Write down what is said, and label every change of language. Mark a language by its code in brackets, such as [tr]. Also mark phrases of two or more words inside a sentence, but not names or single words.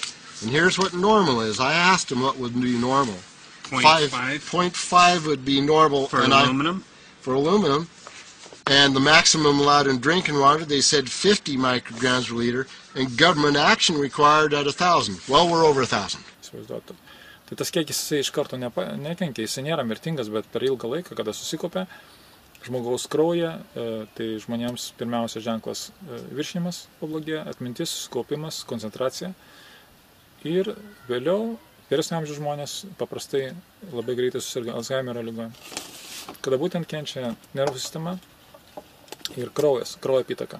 [en] And here's what normal is. I asked them what would be normal. 0.5 would be normal. For aluminum? For aluminum. And the maximum allowed in drinking water, they said 50 micrograms per liter. And government action required at 1,000. Well, we're over 1,000. [lt] Tai tas kiekis jisai iš karto nekenkia, jisai nėra mirtingas, bet per ilgą laiką, kada susikopia žmogaus kraują, tai žmonėms pirmiausia ženklas viršinimas pablogėja, atmintis, susikaupimas, koncentracija. Ir vėliau vyresnio amžiaus žmonės paprastai labai greitai susirga Alzheimerio liga, kada būtent kenčia nervų sistema ir kraujo apytaka.